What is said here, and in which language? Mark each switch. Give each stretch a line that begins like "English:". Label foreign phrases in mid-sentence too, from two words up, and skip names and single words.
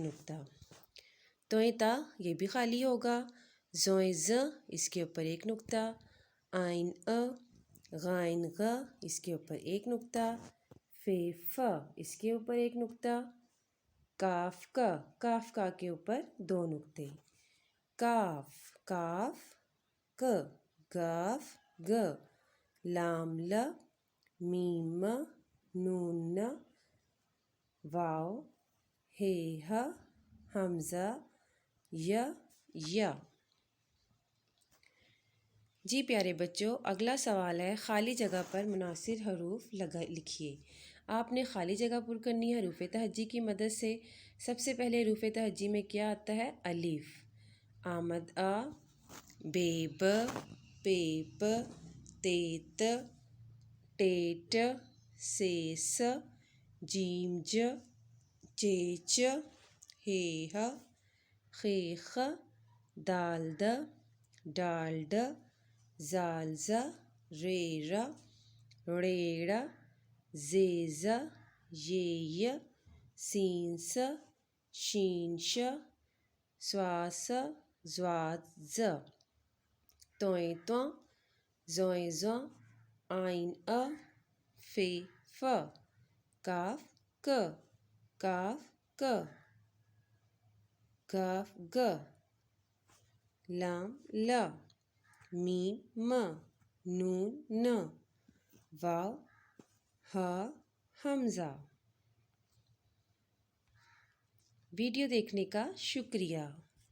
Urdu: نقطہ، توئیں تا یہ بھی خالی ہوگا، زوئیں ز اس کے اوپر 1 نقطہ، آئین ا، غائن غ اس کے اوپر 1 نقطہ، فے ف اس کے اوپر 1 نقطہ، کاف کا، کاف کا کے اوپر 2 نقطے، کاف کاف، ک گاف گ، لام ل، میم م، نون ن، واو، ہے ہ، حمزہ ی ی۔ جی پیارے بچوں، اگلا سوال ہے خالی جگہ پر مناسب حروف لکھیے۔ آپ نے خالی جگہ پر کرنی ہے حروف تہجی کی مدد سے۔ سب سے پہلے حروف تہجی میں کیا آتا ہے؟ الف، آمد آ، بے ب، پے پ، تے ت، ٹے ٹ، سے س، جیم ج، چے چ، ہے ہ، خے خ، دال د، ڈال ڈ، زال ز، رے ر، ڑے ڑ، زے ز، یہ ی، سین س، شین ش، سوا س، زواد ز، توئیں تواں، زوئیں زاں، آئین ا، فے ف، کاف ک، کاف ک، گاف گ، لام ل، میم م، نون ن، واو ہ، حمزہ۔ ویڈیو دیکھنے کا شکریہ۔